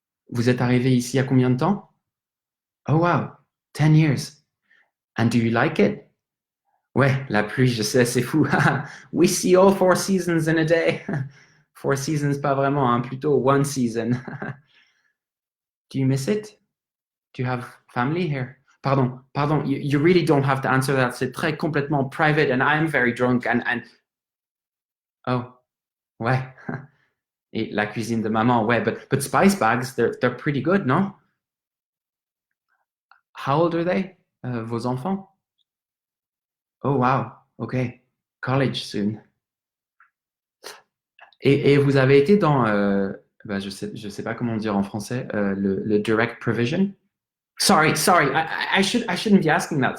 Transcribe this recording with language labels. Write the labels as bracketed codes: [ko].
[fr] Vous êtes arrivé ici il y a combien de temps? [en] Oh wow, 10 years. And do you like it? [fr] Ouais, la pluie, je sais, c'est fou. [en] We see all 4 seasons in a day. 4 seasons, [fr] pas vraiment, hein, plutôt [en] one season. Do you miss it? Do you have family here? Pardon, you really don't have to answer that. [fr] C'est très complètement [en] private and I'm very drunk and... [fr] Oh, ouais. Et la cuisine de maman, ouais, [en] but spice bags, they're pretty good, no? How old are they? [fr] Vos enfants? [en] Oh wow, okay. College soon. [fr] Et vous avez été dans, bah, je sais pas comment dire en français, le direct provision? [en] Sorry, I shouldn't be asking that.